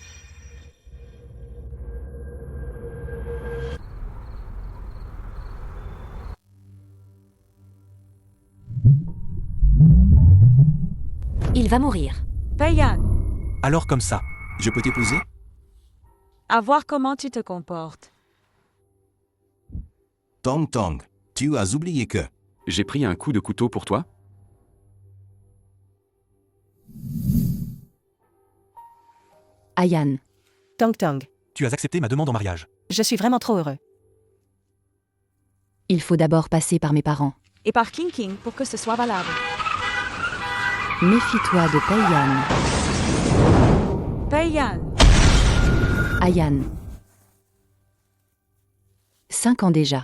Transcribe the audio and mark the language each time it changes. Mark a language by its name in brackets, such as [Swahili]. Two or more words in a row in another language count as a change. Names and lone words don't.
[French] Il va mourir. Pei Yan, Alors comme ça. Je peux t'épouser? à voir comment tu te comportes. Tong Tong, tu as oublié que... J'ai pris un coup de couteau pour toi? Ayan. Tong Tong, Tu as accepté ma demande en mariage. je suis vraiment trop heureux. Il faut d'abord passer par mes parents. Et par King King pour que ce soit valable. Méfie-toi de Pei Yan. Pei Yan, Ayan. 5 ans déjà.